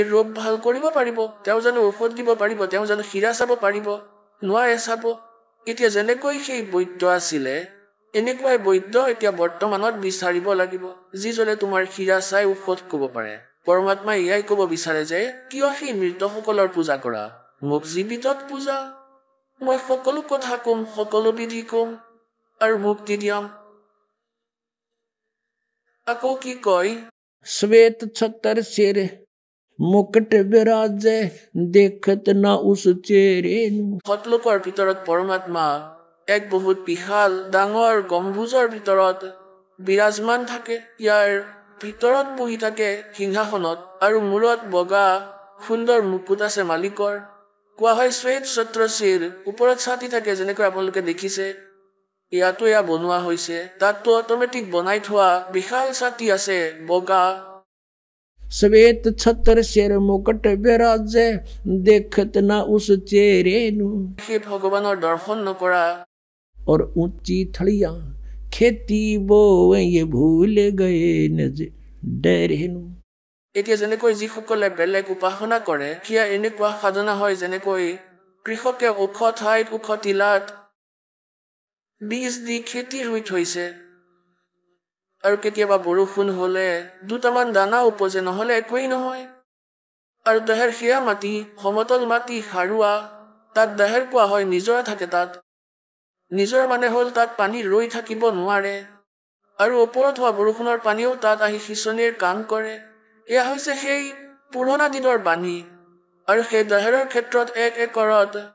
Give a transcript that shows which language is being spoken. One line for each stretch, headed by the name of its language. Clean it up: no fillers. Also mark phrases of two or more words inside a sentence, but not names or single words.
Assamese: ৰোগ ভাল কৰিব পাৰিব তেওঁ জানো ঔষধ দিব পাৰিব তেওঁ জানো হীৰা চাব পাৰিব নোৱাৰে চাব এতিয়া যেনেকৈ সেই বৈদ্য আছিলে এনেকুৱাই বৈদ্য এতিয়া বৰ্তমানত বিচাৰিব লাগিব যিজনে তোমাৰ হীৰা চাই ঔষধ ক'ব পাৰে পৰমাত্মাই এয়াই ক'ব বিচাৰে যে কিয় সেই মৃতসকলৰ পূজা কৰা মোক জীৱিতত পূজা মই সকলো কথা কম সকলো বিধি কম আৰু মুক্তি দিয়াম আকৌ কি কয়
Hindi: श्वेत छतर सिर मुकुट विराजे देखत ना उस चेहरे नु
Assamese: সতলোকৰ ভিতৰত পৰমাত্মা এক বহুত বিশাল ডাঙৰ গম্বুজৰ ভিতৰত বিৰাজমান থাকে ইয়াৰ ভিতৰত বহি থাকে সিংহাসনত আৰু মূৰত বগা সুন্দৰ মুকুট আছে মালিকৰ কোৱা হয় শ্বেত ছত্ৰশিৰ ওপৰত ছাতি থাকে যেনেকৈ আপোনালোকে দেখিছে ইয়াতো এয়া বনোৱা হৈছে তাততো অট'মেটিক বনাই থোৱা বিশাল ছাতি আছে বগা
Hindi: श्वेत छतर सिर मुकुट विराजे देखत ना उस चेहरे नु
Assamese: সেই ভগৱানৰ দৰ্শন নকৰা
Hindi: और ऊंची थड़िया खेती बोए ये भूल गए नज डरे नु
Assamese: এতিয়া যেনেকৈ যিসকলে বেলেগ উপাসনা কৰে সেয়া এনেকুৱা সাধনা হয় যেনেকৈ কৃষকে ওখ ঠাইত ওখ টিলাত বীজ দি খেতি ৰুই থৈছে আৰু কেতিয়াবা বৰষুণ হ'লে দুটামান দানা উপজে নহ'লে একোৱেই নহয় আৰু দেহেৰ সেয়া মাটি সমতল মাটি সাৰুৱা তাত দেহেৰ কোৱা হয় নিজৰা থাকে তাত নিজৰ মানে হ'ল তাত পানী ৰৈ থাকিব নোৱাৰে আৰু ওপৰত হোৱা বৰষুণৰ পানীও তাত আহি সিঁচনিৰ কাম কৰে এয়া হৈছে সেই পুৰণা দিনৰ বাণী আৰু সেই দেহেৰৰ ক্ষেত্ৰত এক একৰত